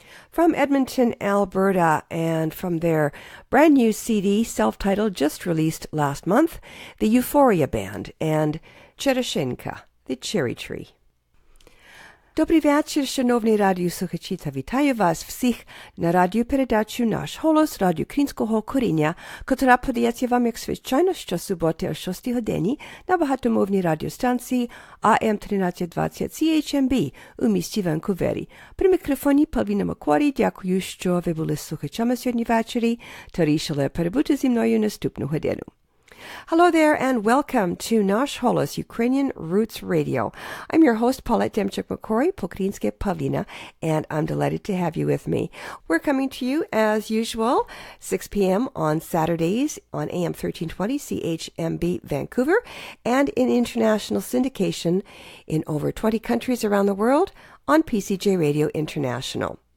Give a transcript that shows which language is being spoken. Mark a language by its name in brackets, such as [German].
[English] From Edmonton, Alberta, and from their brand new CD, self-titled, just released last month, the Euphoria Band and Черешенька, the Cherry Tree. [Ukrainian] Добрий вечір, шановні радіослухачі, та вітаю вас всіх на радіопередачу «Наш Holos» радіо українського коріння, котра подається вам, як звичайно, щосуботи о 6 годині на багатомовній радіостанції AM1320 CHMB у місті Ванкувері. При мікрофоні Павліна Макварі. Дякую, що ви були слухачами сьогодні ввечері та рішили перебути зі мною наступну годину. [English] Hello there and welcome to Nash Holos, Ukrainian Roots Radio. I'm your host, Paulette Demchuk-McCory, po-ukrainske Pavlina, and I'm delighted to have you with me. We're coming to you, as usual, 6 p.m. on Saturdays on AM 1320 CHMB Vancouver and in international syndication in over 20 countries around the world on PCJ Radio International.